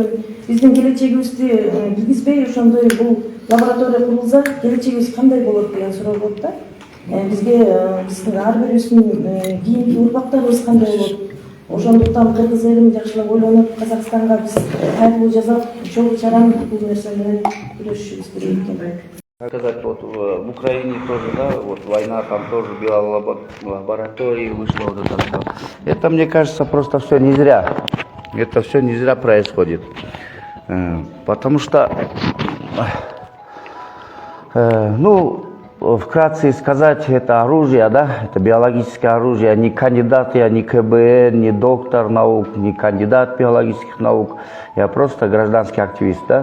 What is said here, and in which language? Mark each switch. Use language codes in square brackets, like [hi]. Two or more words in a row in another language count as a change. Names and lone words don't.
[ky] Биздин келечегибизди киргизбей ошондой бул лаборатория курулса, келечегибиз кандай болот деген суроо болот да. Бизге биздин ар бирибиздин кийинки урмактарыбыз кандай болот? Ошондуктан кыргыз элим жакшылап ойлонуп, Казакстанга биз кайрылуу жасап, чогуу чаран бул нерсе менен күрөшүшүбүз керек экен. [ru] Сказать, вот в Украине тоже, да, вот война, там тоже биолаборатории вышло, вот это все. Это, мне кажется, просто все не зря. Это все не зря происходит. Потому что, вкратце сказать, это оружие, да, это биологическое оружие, не кандидат я, не КБН, не доктор наук, не кандидат биологических наук, я просто гражданский активист, да.